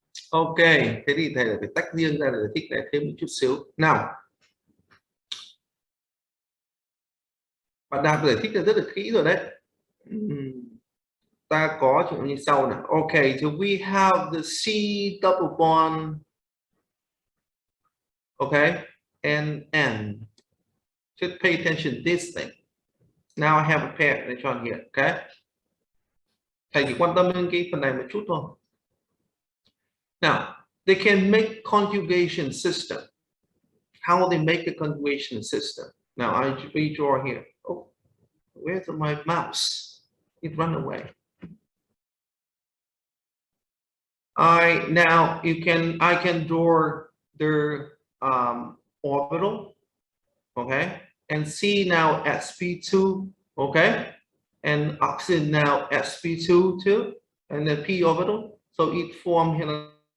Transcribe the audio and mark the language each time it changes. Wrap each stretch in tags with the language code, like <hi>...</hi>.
<vi>Ok, thế thì thầy phải tách riêng ra để giải thích lại thêm một chút xíu. Nào, bạn Đạt giải thích là rất là kỹ rồi đấy. Ta có chuyện như sau nào.</vi> <en>Okay, so we have the C double bond, okay, and N. Just pay attention to this thing. Now I have a pair electron here, okay.</en> <vi>Thầy chỉ quan tâm đến cái phần này một chút thôi.</vi> <en>Now, they can make conjugation system. How they make the conjugation system? Now I redraw here. Oh, where's my mouse? It ran away. I can draw their orbital, okay, and see now sp2, okay, and oxygen now sp2 too, and then p orbital, so it form here.</en>